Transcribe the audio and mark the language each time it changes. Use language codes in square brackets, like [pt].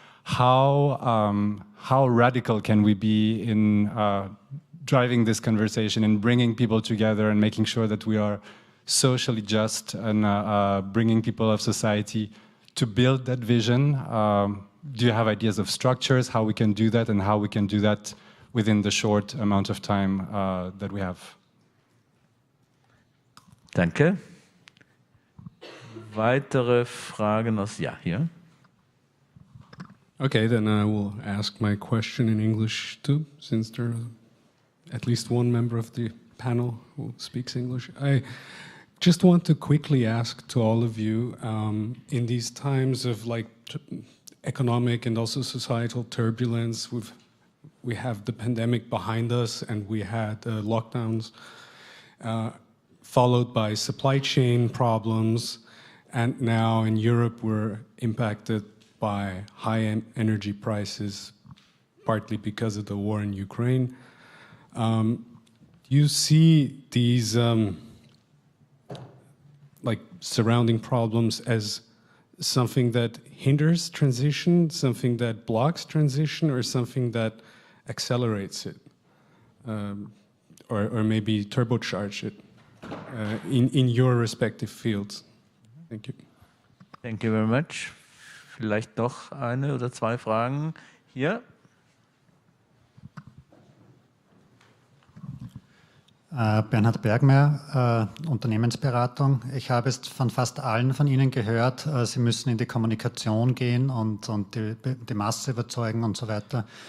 [en] How radical can we be in driving this conversation and bringing people together and making sure that we are socially just and bringing people of society to build that vision? Do you have ideas of structures, how we can do that, and how we can do that within the short amount of time that we have? [de] Danke. Weitere Fragen aus, ja, hier. [en] Okay, then I will ask my question in English too, since there's at least one member of the panel who speaks English. I just want to quickly ask to all of you, in these times of economic and also societal turbulence, we have the pandemic behind us, and we had lockdowns, followed by supply chain problems, and now in Europe we're impacted by high energy prices, partly because of the war in Ukraine. You see these surrounding problems as something that hinders transition, something that blocks transition, or something that accelerates it, or maybe turbocharge it in your respective fields. Thank you. Thank you very much. [de] Vielleicht noch eine oder zwei Fragen hier. Bernhard Bergmeier, Unternehmensberatung. Ich habe es von fast allen von Ihnen gehört, Sie müssen in die Kommunikation gehen und die Masse überzeugen und so weiter.